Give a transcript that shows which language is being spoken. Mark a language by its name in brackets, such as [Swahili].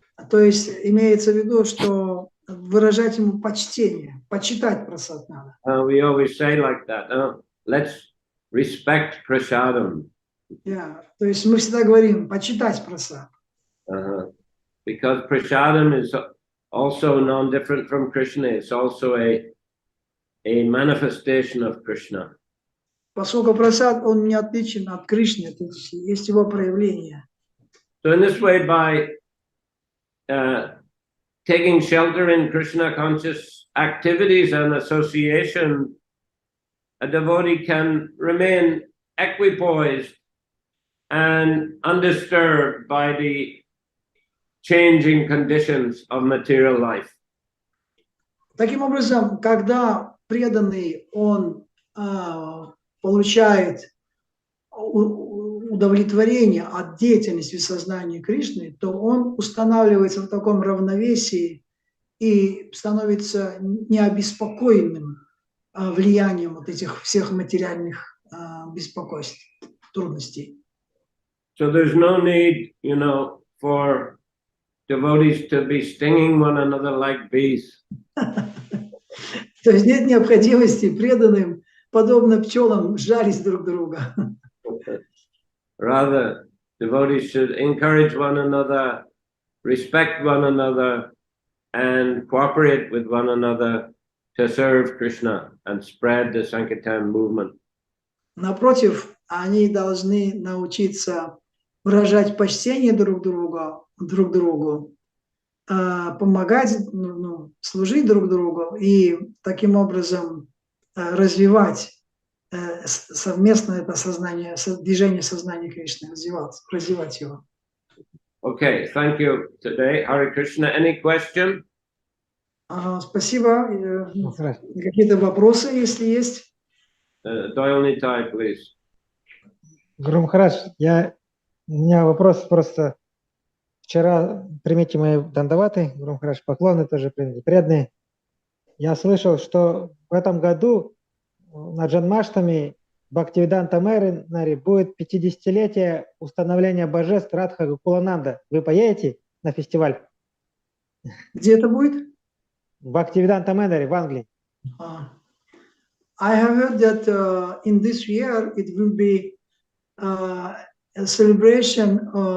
[Russian] То есть имеется в виду, что выражать ему почтение, почитать прасад надо. [English] We always say like that. Let's respect prasadam. [Russian] То есть мы всегда говорим почитать прасад. [English] Because prasadam is also non-different from Krishna. It's also a manifestation of Krishna. [Russian] Поскольку прасад, он не отличен от Кришны, это есть его проявление. [English] So in this way, by taking shelter in Krishna conscious activities and association, a devotee can remain equipoised and undisturbed by the changing conditions of material life. [Russian] Таким образом, когда преданный, он получает удовлетворение от деятельности сознания Кришны, то он устанавливается в таком равновесии и становится необеспокоенным влиянием вот этих всех материальных беспокойств, трудностей. [English] So there's no need, for devotees to be stinging one another like bees. [Russian] То есть нет необходимости преданным, подобно пчелам, жарить друг друга. [English] Rather, devotees should encourage one another, respect one another, and cooperate with one another to serve Krishna and spread the Sankirtan movement. [Russian] Напротив, они должны научиться выражать почтение друг другу, помогать, служить друг другу и таким образом развивать совместно это сознание, движение сознания Кришны, развивать его. [English] Okay, thank you today. Hare Krishna. Any question? [Russian] Спасибо. Какие-то вопросы, если есть? [English] Doyle Nitai, please. [Russian] Гуру Махарадж, у меня вопрос просто. Вчера, примите мои дандаваты, Гуру Махарадж, поклоны тоже примите, преданные. Я слышал, что в этом году на Джанмаштами Бхактиведанта Мэноре будет 50-летие установления божеств Радха Гокулананда. Вы поедете на фестиваль? Где это будет? В Бхактиведанта Мэноре, в Англии. [English] I have heard that in this year it will be a celebration